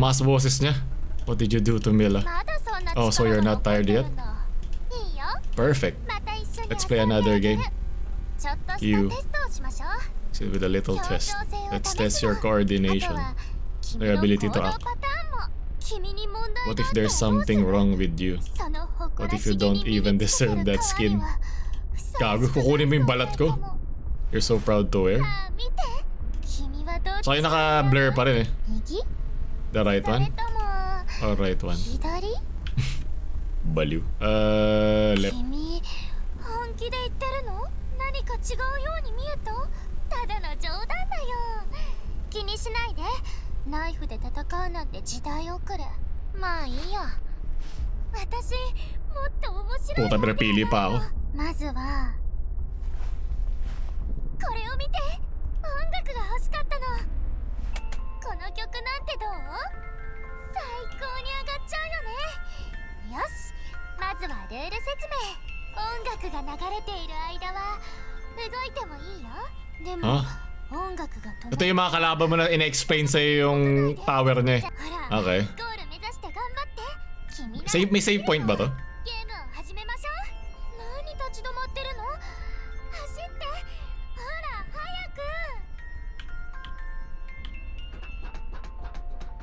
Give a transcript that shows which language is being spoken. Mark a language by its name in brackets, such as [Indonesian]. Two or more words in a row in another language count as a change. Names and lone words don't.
[Filipino] Tumaas boses niya. [English] What did you do to Mila? [Japanese] まだそんな [English] Oh, so you're not tired yet? [Japanese] いいよ [English] Perfect. [Japanese] また一緒に [English] Let's play another game. [Japanese] ちょっとした [English] You. [Japanese] テストをしましょう [English] See, with a little test. Let's test your [Japanese] あと [English] coordination. [Japanese] は君 [English] Your [Japanese] の [English] ability [Japanese] 行 [English] to [Japanese] 動パ [English] act. [Japanese] ターンも [English] What if there's something wrong with you? What if you don't even deserve that skin? [Filipino] Gago, kukunin mo yung balat ko. [English] You're so proud to wear. [Filipino] So yung naka-blur pa rin eh. [English] The right one? Or right one? [Filipino] Baliw. Left. [Japanese] 君本気で言ってるの？何か違うように見えた？ただの冗談だよ。気にしないで。ナイフで戦うなんて時代遅れ。まあいいや。私もっと面白い。 [Filipino] Puta, pinapili pa ako. [Japanese] まずはこれを見て。音楽が欲しかったの。この曲なんてどう？最高に上がっちゃうよね。よし、まずはルール説明。音楽が流れている間は動いてもいいよ。でも、音楽が止ま [Filipino] Ito yung mga kalaban mo na in-explain sa'yo yung power niya. [Japanese] ほら、 [English] Okay. [Japanese] ゴール目指して頑張って。君なら [Filipino] May save point ba to? [Japanese] ゲームを始めましょう。何立ち止まってるの？走って。ほら、早く。